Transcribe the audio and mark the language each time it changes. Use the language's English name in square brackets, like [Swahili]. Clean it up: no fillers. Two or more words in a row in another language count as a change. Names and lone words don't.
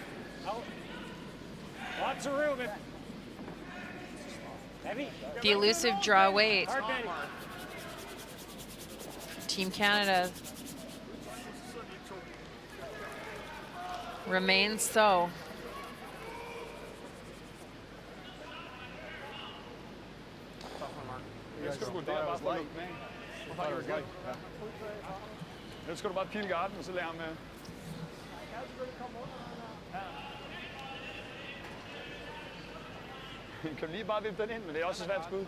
[English] Out. Lots of room. Heavy. The elusive draw weight. Hard, Benny. Team Canada remains so. [Danish] Nu skal du bare pile garden, og så lære ham med. Kan du lige bare vippe den ind, men det er også et svært skud.